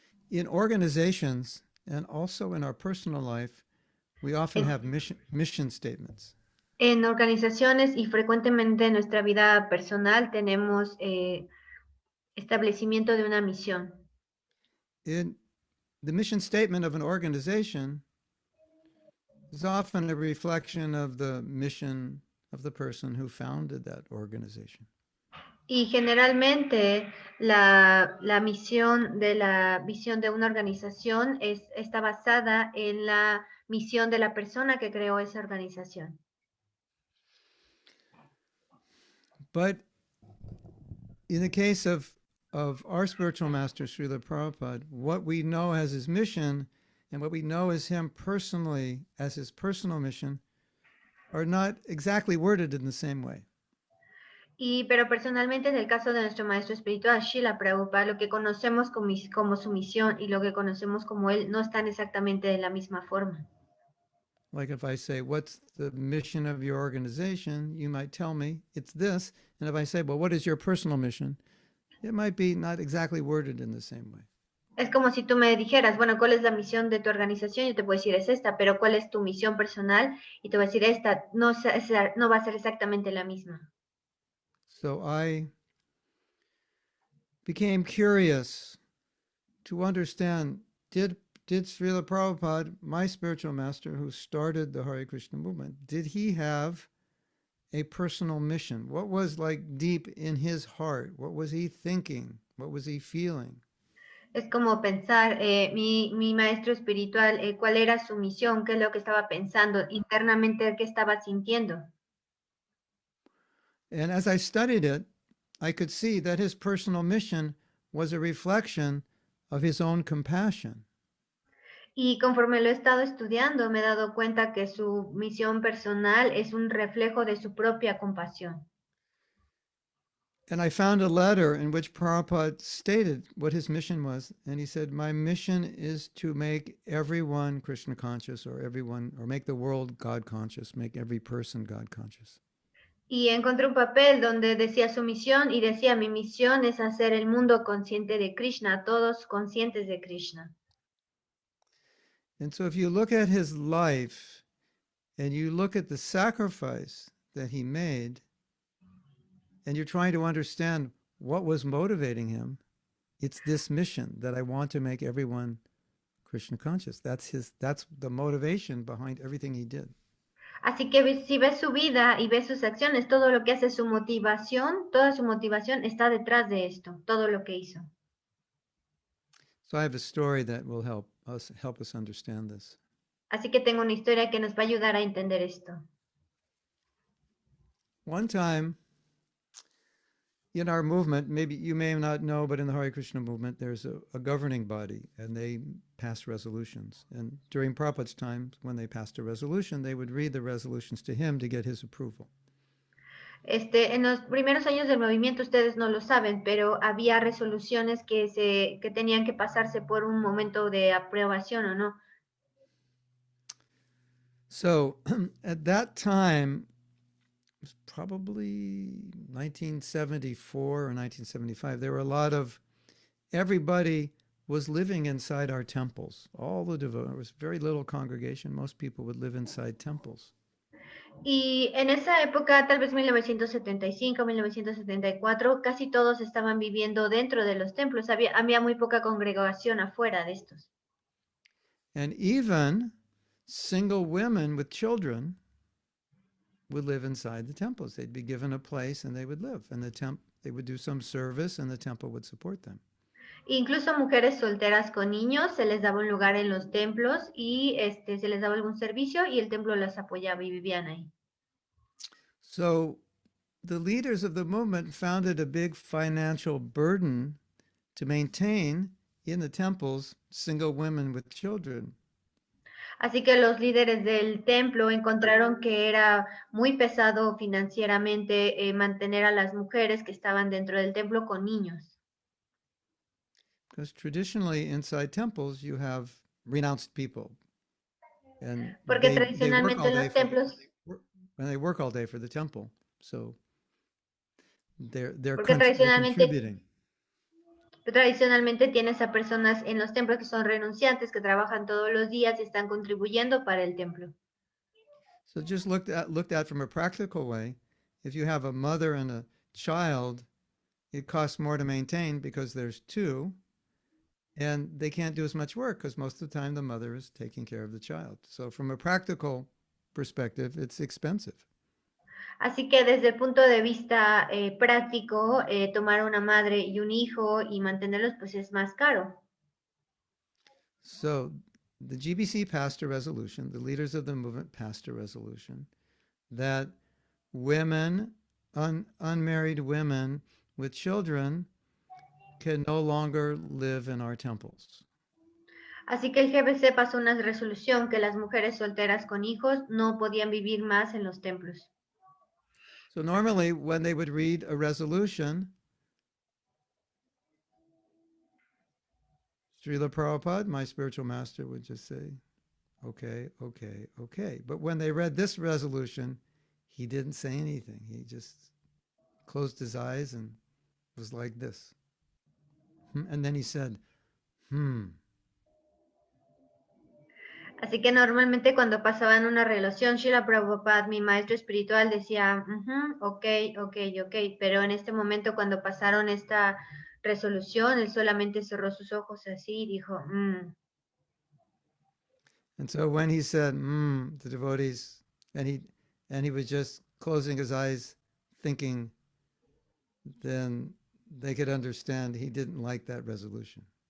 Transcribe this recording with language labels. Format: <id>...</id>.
<en>In organizations and also in our personal life, we often have mission statements.</en> <es>En organizaciones y frecuentemente en nuestra vida personal tenemos establecimiento de una misión.</es> <en>In the mission statement of an organization is often a reflection of the mission of the person who founded that organization.</en> <es>Y generalmente la misión de la visión de una organización está basada en la misión de la persona que creó esa organización.</es> <en>But in the case of our spiritual master, Srila Prabhupada, what we know as his mission and what we know as him personally, as his personal mission, are not exactly worded in the same way.</en> <es>Pero personalmente en el caso de nuestro maestro espiritual, Srila Prabhupada, lo que conocemos como su misión y lo que conocemos como él no están exactamente de la misma forma.</es> <en>Like if I say, what's the mission of your organization? You might tell me it's this. And if I say, well, what is your personal mission? It might be not exactly worded in the same way.</en> <es>Es como si tú me dijeras, bueno, ¿cuál es la misión de tu organización? Yo te puedo decir, es esta, pero ¿cuál es tu misión personal? Y te voy a decir, esta no va a ser exactamente la misma.</es> <en>So I became curious to understand, did Srila Prabhupada, my spiritual master who started the Hare Krishna movement, did he have a personal mission? What was like deep in his heart? What was he thinking? What was he feeling?</en> <es>Es como pensar, mi maestro espiritual, ¿cuál era su misión? ¿Qué es lo que estaba pensando internamente? ¿Qué estaba sintiendo?</es> <en>And as I studied it, I could see that his personal mission was a reflection of his own compassion.</en> <es>Y conforme lo he estado estudiando, me he dado cuenta que su misión personal es un reflejo de su propia compasión.</es> <en>And I found a letter in which Prabhupada stated what his mission was. And he said, my mission is to make everyone Krishna conscious, or make the world God conscious, make every person God conscious.</en> <es>Y encontré un papel donde decía su misión y decía, mi misión es hacer el mundo consciente de Krishna, todos conscientes de Krishna.</es> <en>And so if you look at his life and you look at the sacrifice that he made, and you're trying to understand what was motivating him, it's this mission that I want to make everyone Krishna conscious. That's the motivation behind everything he did.</en> <es>Así que si ves su vida y ves sus acciones, todo lo que hace su motivación, toda su motivación está detrás de esto, todo lo que hizo.</es> <en>So I have a story that will help us understand this.</en> <es>Así que tengo una historia que nos va a ayudar a entender esto.</es> <en>One time, in our movement, maybe you may not know, but in the Hare Krishna movement, there's a governing body and they pass resolutions. And during Prabhupada's time, when they passed a resolution, they would read the resolutions to him to get his approval.</en> <es>En los primeros años del movimiento ustedes no lo saben, pero había resoluciones que tenían que pasarse por un momento de aprobación o no.</es> <en>So at that time, it was probably 1974 or 1975, there were a lot of, everybody was living inside our temples. All the devotees, there was very little congregation. Most people would live inside temples.</en> <es>Y en esa época, tal vez 1975, 1974, casi todos estaban viviendo dentro de los templos. Había muy poca congregación afuera de estos.</es> <en>And even single women with children would live inside the temples. They'd be given a place and they would live. And they would do some service and the temple would support them.</en> <es>Incluso mujeres solteras con niños se les daba un lugar en los templos y se les daba algún servicio y el templo las apoyaba y vivían ahí.</es> <en>So the leaders of the movement found it a big financial burden to maintain in the temples single women with children.</en> <es>Así que los líderes del templo encontraron que era muy pesado financieramente mantener a las mujeres que estaban dentro del templo con niños.</es> <en>Because traditionally inside temples you have renounced people, and</en> <es>Porque</es> <en>they work</en> <es>tradicionalmente</es> <en>all</en> <es>en</es> <en>day</en> <es>los templos,</es> <en>they work all day for the temple, so they're</en> <es>porque</es> <en>contributing.</en> <es>tradicionalmente tienes a personas en los templos que son renunciantes, que trabajan todos los días y están contribuyendo para el templo.</es> <en>So just looked at from a practical way, if you have a mother and a child, it costs more to maintain because there's two, and they can't do as much work because most of the time the mother is taking care of the child. So from a practical perspective, it's expensive.</en> <es>Así que desde el punto de vista práctico, tomar una madre y un hijo y mantenerlos pues es más caro.</es> <en>So the GBC passed a resolution, the leaders of the movement passed a resolution that women, unmarried women with children, can no longer live in our temples.</en> <es>Así que el GBC pasó una resolución que las mujeres solteras con hijos no podían vivir más en los templos.</es> <en>So normally when they would read a resolution, Srila Prabhupada, my spiritual master, would just say, okay, okay, okay. But when they read this resolution, he didn't say anything. He just closed his eyes and was like this. And then he said,</en> <es>Así que normalmente cuando pasaban una relación, Srila Prabhupada, mi maestro espiritual, decía, ok, ok, ok, pero en este momento cuando pasaron esta resolución, él solamente cerró sus ojos así y dijo,</es> <en>And so when he said, the devotees, and he was just closing his eyes thinking, then they could understand he didn't like that resolution.</en>